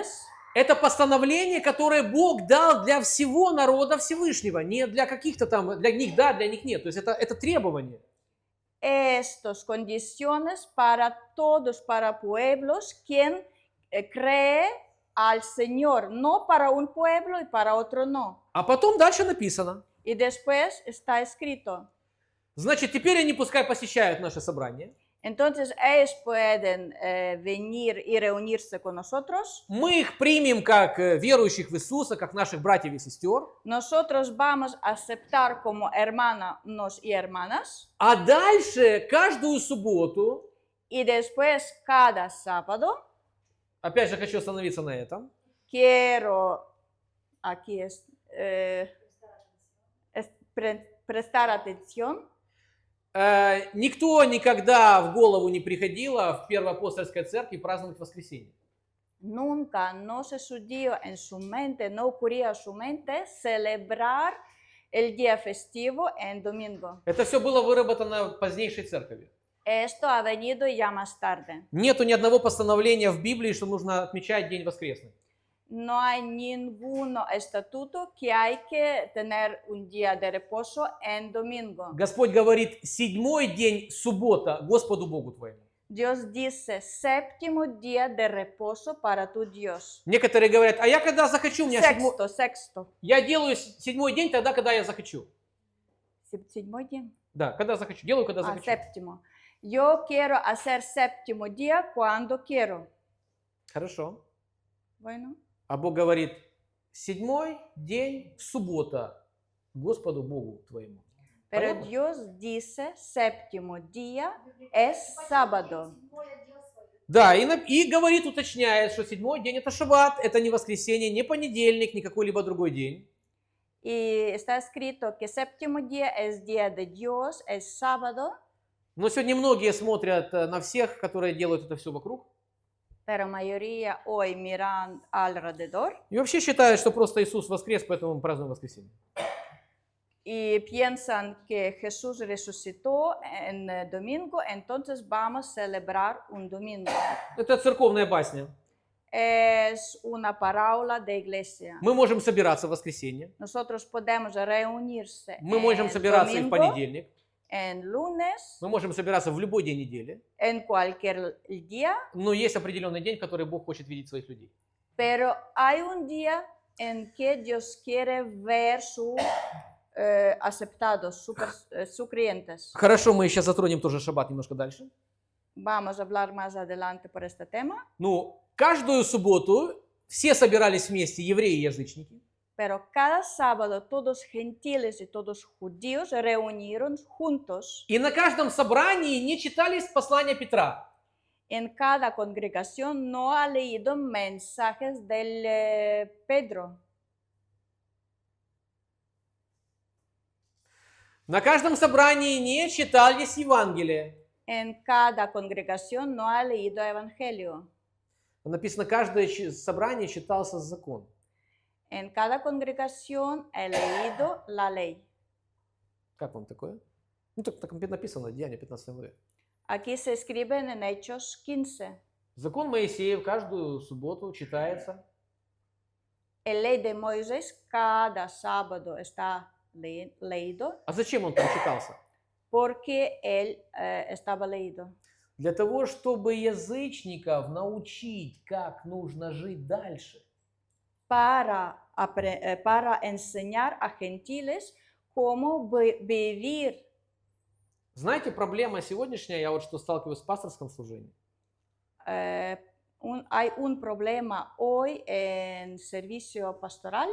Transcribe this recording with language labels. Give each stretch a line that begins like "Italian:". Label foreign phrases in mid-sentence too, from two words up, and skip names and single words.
Russian: Это постановление, которое Бог дал для всего народа Всевышнего, не для каких-то там, для них да, для них нет. То есть это требование.
Spanish: Estas condiciones para todos, para pueblos, quien cree al Señor, no para un pueblo y para otro no.
Russian: А потом дальше написано.
Spanish: Y después está escrito.
Russian: Значит, теперь они пускай посещают наше собрание.
Spanish: Entonces ellos pueden venir y reunirse con nosotros.
Russian: Мы их примем как верующих в Иисуса, как наших братьев и сестер.
Spanish: Nosotros vamos a aceptar como hermanos y hermanas.
Russian: А дальше каждую субботу,
Spanish: Y después cada sábado,
Russian: опять же хочу остановиться на этом,
Spanish: quiero aquí prestar atención.
Russian: Никто никогда в голову не приходило в Первоапостольской церкви праздновать воскресенье.
Spanish: Nunca no se sucedió en su mente, no ocurría en su mente celebrar el día festivo en domingo.
Russian: Это все было выработано позднейшей церковью.
Spanish: Esto ha venido ya más tarde.
Russian: Нету ни одного постановления в Библии, что нужно отмечать День воскресный.
Spanish: No hay ningún estatuto que hay que tener un día de reposo en domingo.
Russian: Господь говорит, седьмой день, суббота, Господу Богу твоему.
Spanish: Dios dice, séptimo día de reposo para tu Dios.
Russian: Некоторые говорят, а я когда захочу, у меня
Spanish: Sexto.
Russian: Я делаю седьмой день тогда, когда я захочу. Седьмой день? Да, когда захочу. Делаю, когда захочу.
Spanish: Séptimo. Yo quiero hacer séptimo día cuando quiero.
Russian: Хорошо.
Spanish: Bueno.
Russian: А Бог говорит, седьмой день, суббота, Господу Богу твоему.
Spanish: Pero
Russian: Понятно?
Spanish: Dios dice séptimo día es sábado.
Russian: Да, и говорит, уточняет, что седьмой день это шаббат, это не воскресенье, не понедельник, не какой-либо другой день.
Spanish: Y está escrito que séptimo día es día de Dios, es sábado,
Russian: Но сегодня многие смотрят на всех, которые делают это все вокруг.
Spanish: pero mayoría hoy miran alrededor
Russian: И вообще считают, что просто Иисус воскрес, поэтому мы празднуем воскресенье.
Spanish: y piensan que Jesús resucitó en domingo, entonces vamos a celebrar un domingo.
Russian: Это церковная басня.
Spanish: Es una parábola de iglesia.
Russian: Мы можем собираться в воскресенье,
Spanish: Nosotros podemos reunirse
Russian: мы можем
Spanish: en
Russian: собираться и в
Spanish: domingo,
Russian: понедельник,
Spanish: en lunes,
Russian: мы можем собираться в любой день недели,
Spanish: en cualquier día,
Russian: но есть определенный день, в который Бог хочет видеть своих людей.
Spanish: pero hay un día en que Dios quiere ver su aceptados, sus creyentes.
Russian: Хорошо, мы сейчас затронем тоже шаббат немножко дальше.
Spanish: Vamos a hablar más adelante por este tema,
Russian: Ну, каждую субботу все собирались вместе, евреи и язычники.
Spanish: pero cada sábado todos gentiles y todos judíos se reunieron juntos.
Russian: И на каждом собрании не читались послания Петра.
Spanish: En cada congregación no ha leído mensajes del Pedro.
Russian: На каждом собрании не читались Евангелия.
Spanish: En cada congregación no ha leído Evangelio.
Russian: Написано, каждое собрание читался закон.
Spanish: En cada congregación he leído la ley.
Russian: Как вам такое? Ну, так написано, Деяния 15 главе.
Spanish: Aquí se escriben en Hechos 15.
Russian: Закон Моисеев каждую субботу читается.
Spanish: El ley de Moisés cada sábado está leído
Russian: А зачем он там читался?
Spanish: porque él estaba leído.
Russian: Для того, чтобы язычников научить, как нужно жить дальше.
Spanish: Para enseñar a gentiles cómo vivir.
Russian: Знаете, проблема сегодняшняя, я вот что сталкиваюсь в пасторском служении.
Spanish: Hay un problema hoy en servicio pastoral.